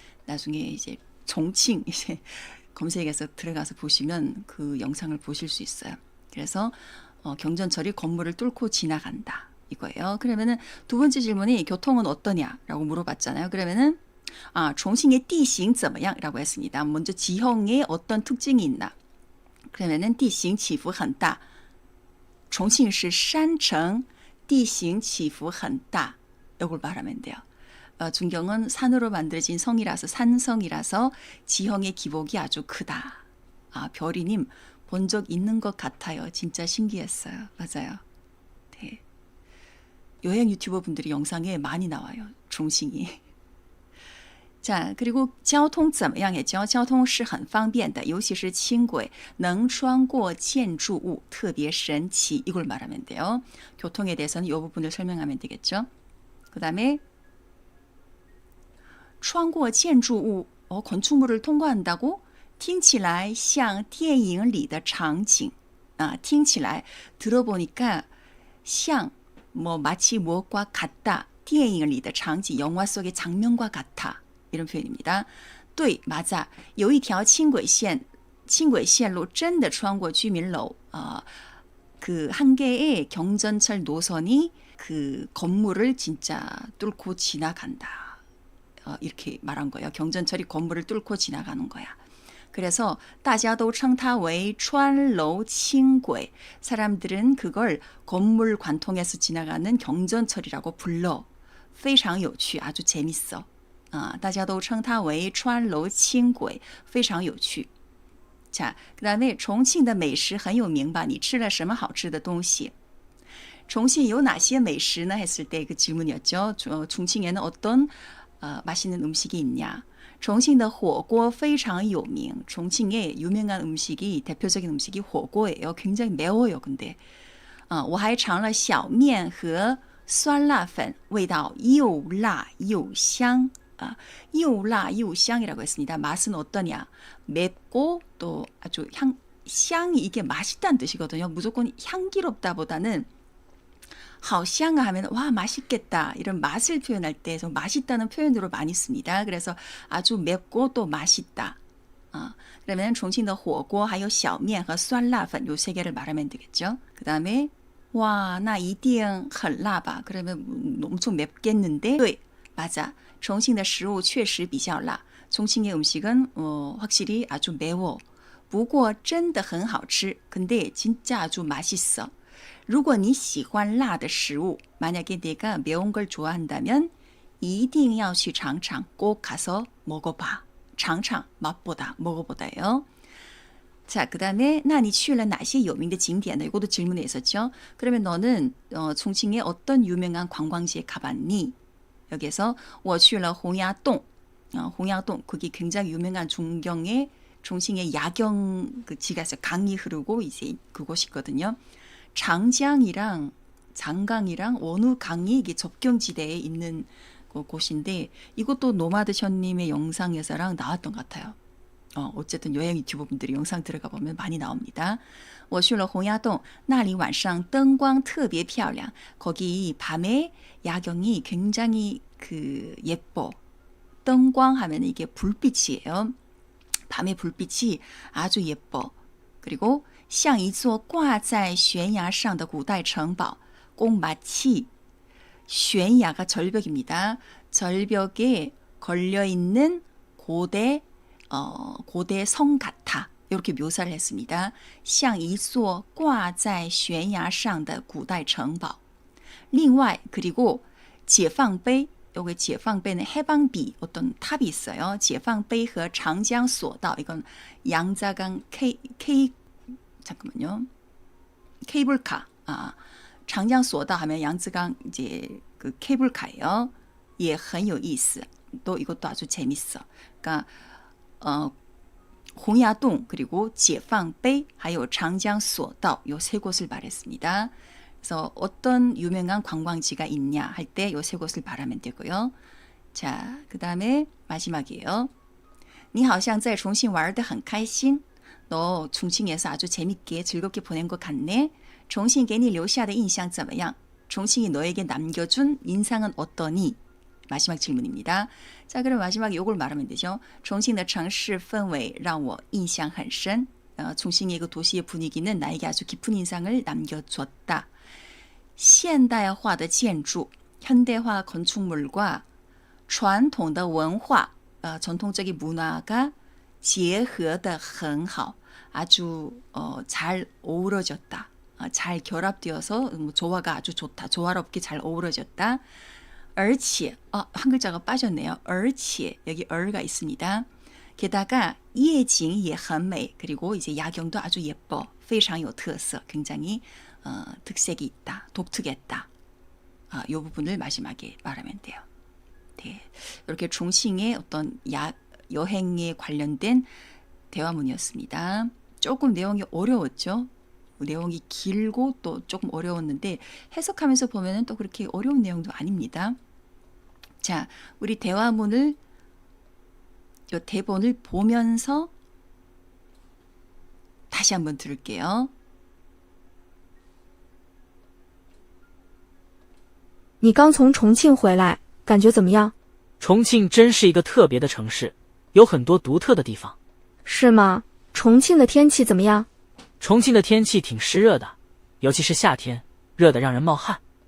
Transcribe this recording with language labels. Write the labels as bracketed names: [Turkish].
[Korean] 나중에 이제 종칭 이제 검색해서 들어가서 보시면 그 영상을 보실 수 있어요. 그래서 경전철이 건물을 뚫고 지나간다 이거예요. 그러면은 두 번째 질문이 교통은 어떠냐라고 물어봤잖아요. 그러면은 [Chinese] 重庆의 地形 怎么样? [Korean] 라고 했습니다. 먼저 지형에 어떤 특징이 있나? [Chinese] 그러면은 地形起伏很大.重庆是山城,地形起伏很大. [Korean] 이걸 말하면 돼요. 중경은 산으로 만들어진 성이라서 산성이라서 지형의 기복이 아주 크다. 별이님 본 적 있는 것 같아요. 진짜 신기했어요. 맞아요. 네. 여행 유튜버 분들이 영상에 많이 나와요. 종싱이. 자, 그리고 [Chinese] 交通怎么样 [Korean] 했죠? [Chinese] 交通是很方便的,尤其是轻轨能穿过建筑物特别神奇. [Korean] 이걸 말하면 돼요. 교통에 대해서는 이 부분을 설명하면 되겠죠. 그 다음에 [Chinese] 穿过建筑物, [Korean] 건축물을 통과한다고? [Chinese] 听起来像电影里的场景. 听起来 [Korean] 들어보니까 像 마치 무엇과 같다. [Chinese] 电影里的场景, [Korean] 영화 속의 장면과 같아. 이런 표현입니다. [Chinese] 对, [Korean] 맞아. [Chinese] 有一条轻轨线路真的穿过居民楼. [Korean] 그 한 개의 경전철 노선이 그 건물을 진짜 뚫고 지나간다. 이렇게 말한 거예요. 경전철이 건물을 뚫고 지나가는 거야. 그래서 [Chinese] 大家都称它为穿楼轻轨. [Korean] 사람들은 그걸 건물 관통해서 지나가는 경전철이라고 불러. [Chinese] 非常有趣, [Korean] 아주 재밌어. [Chinese] 大家都称它为穿楼轻轨, 非常有趣. [Korean] 자, 그 다음에 [Chinese] 重庆的美食很有名吧?你吃了什么好吃的东西? 重庆有哪些美食呢? [Korean] 했을 때 그 질문이었죠. 重庆에는 어떤 맛있는 음식이 있냐? [Chinese] 重庆的火锅非常有名. [Korean] 重庆의 유명한 음식이 대표적인 음식이 火锅예요. 굉장히 매워요. 근데 [Chinese] 我还尝了小面和酸辣粉,味道又辣又香. 又辣又香 [Korean] 이라고 했습니다. 맛은 어떠냐? 맵고 또 아주 향이 이게 맛있다는 뜻이거든요. 무조건 향기롭다보다는 [Chinese] 好香 [Korean] 하면 와 맛있겠다 이런 맛을 표현할 때 좀 맛있다는 표현으로 많이 씁니다. 그래서 아주 맵고 또 맛있다. 그러면 [Chinese] 重庆的火锅还有小面和酸辣粉 [Korean] 요 세 개를 말하면 되겠죠. 그 다음에 와, [Chinese] 那一定很辣吧? [Korean] 그러면 엄청 맵겠는데? [Chinese] 对, [Korean] 맞아. [Chinese] 重庆的食物确实比较辣. [Korean] 重庆의 음식은 확실히 아주 매워. [Chinese] 不过真的很好吃. [Korean] 근데 진짜 아주 맛있어. [Chinese] 如果你喜欢辣的食物, [Korean] 만약에 내가 매운 걸 좋아한다면 [Chinese] 一定要去尝尝, [Korean] 꼭 가서 먹어봐. [Chinese] 尝尝, [Korean] 맛보다, 먹어보다예요. 자, 그 다음에 [Chinese] 那你去了哪些有名的景点呢? [Korean] 이것도 질문에 있었죠. 그러면 너는重庆의 어떤 유명한 관광지에 가봤니? 여기서 [Chinese] 我去了洪崖洞. [Korean] 홍야동, 그게 굉장히 유명한 종칭의 야경 그 지가 있어요. 강이 흐르고 이제 그곳이 있거든요. 장江이랑 장강이랑 어느 강이 이게 접경지대에 있는 그 곳인데 이것도 노마드션님의 영상에서랑 나왔던 것 같아요. 어쨌든 여행 유튜버 분들이 영상 들어가 보면 많이 나옵니다. [Chinese] 我去了洪崖洞,那里晚上灯光特别漂亮. [Korean] 거기 밤에 야경이 굉장히 그 예뻐. 灯光 하면 이게 불빛이에요. 밤의 불빛이 아주 예뻐. 그리고 [Chinese] 像一座挂在悬崖上的古代城堡. [Korean] 꼭 마치悬崖가 절벽입니다. 절벽에 걸려있는 고대 성 같아. 이렇게 묘사를 했습니다. [Chinese] 像一座挂在悬崖上的古代城堡. 另外 [Korean] 그리고 解放碑. 여기 解放碑는 해방비 어떤 탑이 있어요. [Chinese] 解放碑和长江索道 [Korean] 이건 양자강 잠깐만요. 케이블카. 장江索道 하면 양쯔강 이제 그 케이블카예요. 예, [Chinese] 很有意思. [Korean] 또 이것도 아주 재밌어. 그러니까 홍야동 그리고 解放碑 [Chinese] 还有 [Korean] 장江索道 요 세 곳을 말했습니다. 그래서 어떤 유명한 관광지가 있냐 할 때 요 세 곳을 말하면 되고요. 자, 그 다음에 마지막이에요. [Chinese] 你好像在重庆玩得很开心. [Korean] 너重庆에서 아주 재밌게 즐겁게 보낸 것 같네. [Chinese] 重庆给你留下的印象怎么样? [Korean] 重庆이 너에게 남겨준 인상은 어떠니? 마지막 질문입니다. 자, 그럼 마지막에 이걸 말하면 되죠. [Chinese] 重庆的城市氛围让我印象很深. [Korean] 重庆의 그 도시의 분위기는 나에게 아주 깊은 인상을 남겨줬다. [Chinese] 现代化的建筑, [Korean] 현대화 건축물과 [Chinese] 传统的文化 [Korean] 전통적인 문화가 [Chinese] 结合得很好 [Korean] 아주 잘 어우러졌다. 잘 결합되어서 조화가 아주 좋다. 조화롭게 잘 어우러졌다. 而且 한 글자가 빠졌네요. 而且 여기 얼가 있습니다. 게다가 [Chinese] 夜景也很美 [Korean] 그리고 이제 야경도 아주 예뻐. [Chinese] 非常有特色. [Korean] 굉장히 특색이 있다. 독특했다. 이 부분을 마지막에 말하면 돼요. 네, 이렇게 중칭의 어떤 여행에 관련된 대화문이었습니다. 조금 내용이 어려웠죠. 내용이 길고 또 조금 어려웠는데 해석하면서 보면은 또 그렇게 어려운 내용도 아닙니다. 자, 우리 대화문을 요 대본을 보면서 다시 한번 들을게요. [Chinese] 你刚从重庆回来，感觉怎么样？重庆真是一个特别的城市，有很多独特的地方。是吗？重庆的天气怎么样？重庆的天气挺湿热的，尤其是夏天，热得让人冒汗。